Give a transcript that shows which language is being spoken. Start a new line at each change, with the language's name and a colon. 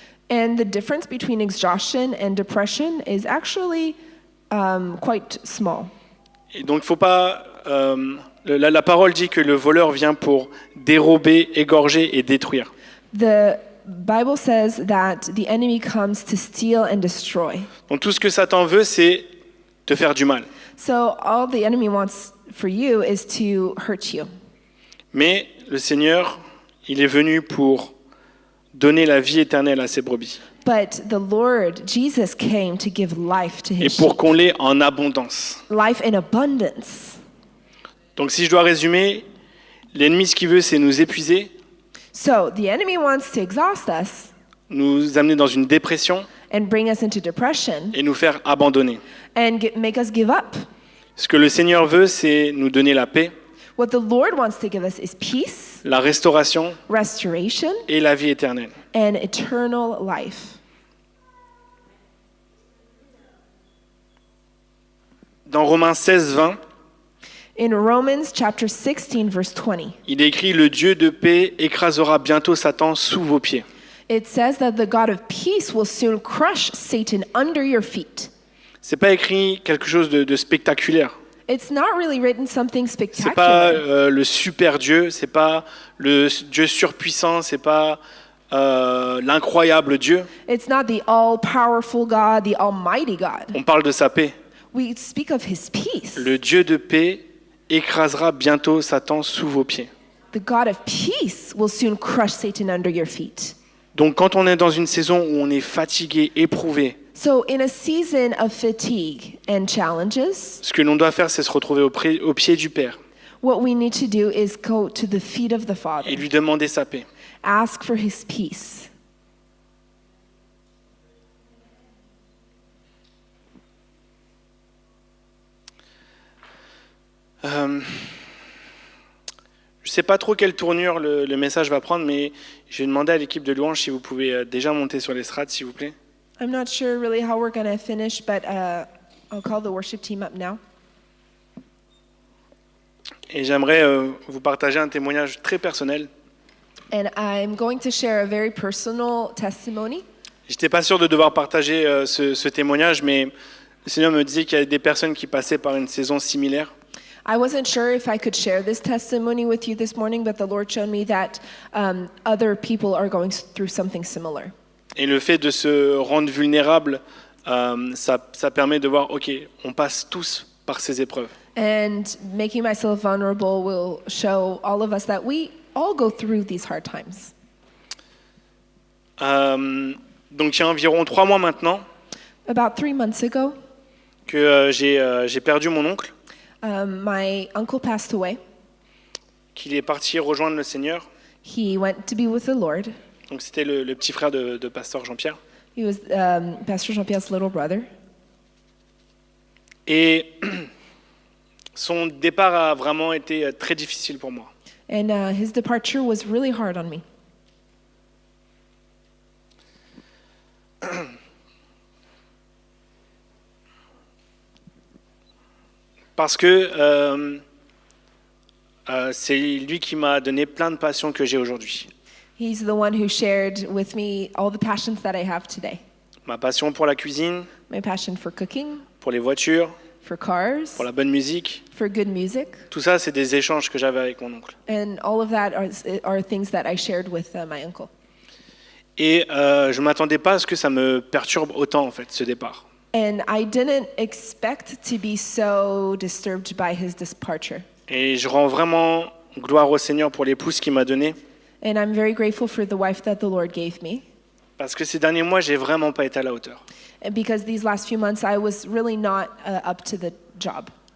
English: And the difference between exhaustion and depression is actually quite small.
French: Et donc, faut pas. La parole dit que le voleur vient pour dérober, égorger et détruire.
English: The Bible says that the enemy comes to steal and destroy.
French: Donc, tout ce que Satan veut, c'est te faire du mal.
English: So all the enemy wants for you is to hurt you.
French: Mais le Seigneur, il est venu pour donner la vie éternelle à ses brebis.
English: But the Lord, Jesus, came to give life to
French: Et
English: his
French: pour
English: sheep.
French: qu'on l'ait en abondance.
English: Life in abundance.
French: Donc, si je dois résumer, l'ennemi, ce qu'il veut, c'est nous épuiser,
English: So the enemy wants to exhaust us
French: nous amener dans une dépression
English: and bring us into depression
French: et nous faire abandonner.
English: and make us give up.
French: Ce que le Seigneur veut, c'est nous donner la paix,
English: What the Lord wants to give us is peace,
French: la restauration
English: restoration,
French: et la vie éternelle.
English: and eternal life.
French: Dans Romains 16, 20,
English: In Romans chapter 16, verse 20,
French: il est écrit « Le Dieu de paix écrasera bientôt Satan sous vos pieds.
English: it says that the God of peace will soon crush Satan under your feet. »
French: C'est pas écrit quelque chose de spectaculaire.
English: It's not really written something
French: C'est pas
English: spectacular.
French: le super Dieu, c'est pas le Dieu surpuissant, c'est pas l'incroyable Dieu.
English: It's not the all-powerful God, the almighty God.
French: On parle de sa paix.
English: We speak of his peace.
French: Le Dieu de paix écrasera bientôt Satan sous vos pieds.
English: The God of peace will soon crush Satan under your feet.
French: Donc quand on est dans une saison où on est fatigué, éprouvé,
English: So in a season of fatigue and challenges,
French: ce que l'on doit faire, c'est se retrouver au pied du Père
English: what we need to do is go to the feet of the Father.
French: et lui demander sa paix.
English: Ask for his peace.
French: Je ne sais pas trop quelle tournure le message va prendre, mais je vais demander à l'équipe de louange si vous pouvez déjà monter sur l'estrade, s'il vous plaît.
English: I'm not sure really how we're going to finish, but I'll call the worship team up now.
French: Et j'aimerais vous partager un témoignage très personnel.
English: And I'm going to share a very personal testimony.
French: Je n'étais pas sûr de devoir partager ce témoignage, mais le Seigneur me disait qu'il y a des personnes qui passaient par une saison similaire.
English: I wasn't sure if I could share this testimony with you this morning, but the Lord showed me that other people are going through something similar.
French: Et le fait de se rendre vulnérable, ça permet de voir, ok, on passe tous par ces épreuves.
English: And making myself vulnerable will show all of us that we all go through these hard times.
French: Donc il y a environ 3 mois maintenant
English: About 3 months ago,
French: que j'ai perdu mon oncle,
English: my uncle passed away.
French: qu'il est parti rejoindre le Seigneur.
English: He went to be with the Lord.
French: Donc c'était le petit frère de pasteur Jean-Pierre.
English: He was Pastor Jean-Pierre's little brother.
French: Et son départ a vraiment été très difficile pour moi.
English: And his departure was really hard on me.
French: Parce que c'est lui qui m'a donné plein de passions que j'ai aujourd'hui.
English: He's the one who shared with me all the passions that I have today.
French: Ma passion pour la cuisine,
English: My passion for cooking,
French: pour les voitures,
English: for cars,
French: pour la bonne musique.
English: for good music.
French: Tout ça, c'est des échanges que j'avais avec mon oncle.
English: And all of that are things that I shared with my uncle.
French: Et je ne m'attendais pas à ce que ça me perturbe autant, en fait, ce départ.
English: And I didn't expect to be so disturbed by his departure.
French: Et je rends vraiment gloire au Seigneur pour l'épouse qu'il m'a donnée.
English: And I'm very grateful for the wife that the Lord gave me.
French: Parce que ces derniers mois, j'ai vraiment pas été à la hauteur.
English: And because these last few months, I was really not up to the job.